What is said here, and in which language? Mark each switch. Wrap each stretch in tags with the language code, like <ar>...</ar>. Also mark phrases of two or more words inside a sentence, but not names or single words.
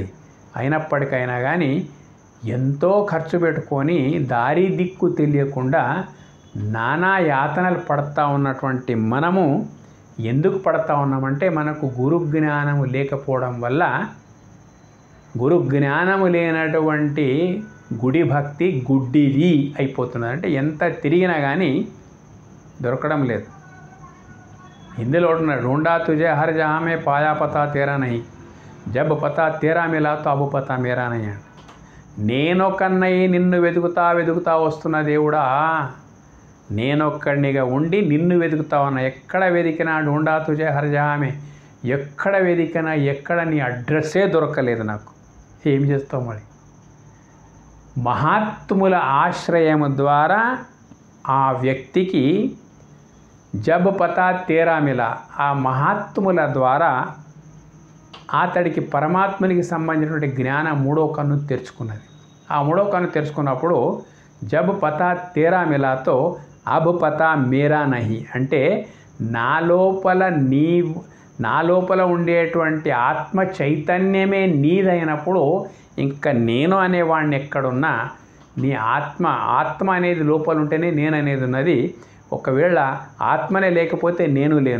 <te>అయినప్పటికైనా కానీ ఎంతో ఖర్చు పెట్టుకొని దారి దిక్కు తెలియకుండా నానా యాతనలు పడతా ఉన్నటువంటి మనము ఎందుకు పడతా ఉన్నామంటే మనకు గురు జ్ఞానము లేకపోవడం వల్ల. గురు జ్ఞానము లేనటువంటి గుడి భక్తి గుడ్డిది అయిపోతున్నది. అంటే ఎంత తిరిగినా కానీ దొరకడం లేదు. హిందీలో ఉంటున్నాడు,</te> <hi>ढूंढा तुझे हर जहाँ में पाया पता तेरा नहीं, जब पता तेरा मिला तो अब पता मेरा नहीं.</hi> <te>నేనొక్కడినై నిన్ను వెతుకుతా వస్తున్న దేవుడా, నేనొక్కడినిగా ఉండి నిన్ను వెతుకుతా ఉన్నా. ఎక్కడ వెతికినా</te> <hi>ढूंढा तुझे हर जहाँ में,</hi> <te>ఎక్కడ వెతికినా ఎక్కడ నీ అడ్రస్సే దొరకలేదు నాకు. ఏం చేస్తావు మరి? మహాత్ముల ఆశ్రయము ద్వారా ఆ వ్యక్తికి</te> <hi>जब पता तेरा मिला,</hi> <te>ఆ మహాత్ముల ద్వారా అతడికి పరమాత్మనికి సంబంధించినటువంటి జ్ఞానం మూడో కన్ను తెరుచుకున్నది. ఆ మూడో కన్ను తెరుచుకున్నప్పుడు</te> <hi>जब पता तेरा मिला तो अब पता मेरा नहीं,</hi> <te>అంటే నా లోపల ఉండేటువంటి ఆత్మ చైతన్యమే నీదైనప్పుడు ఇంకా నేను అనేవాడిని ఎక్కడున్నా, నీ ఆత్మ అనేది లోపల ఉంటేనే నేను అనేది ఉన్నది. ఒకవేళ ఆత్మనే లేకపోతే నేను లేను.</te>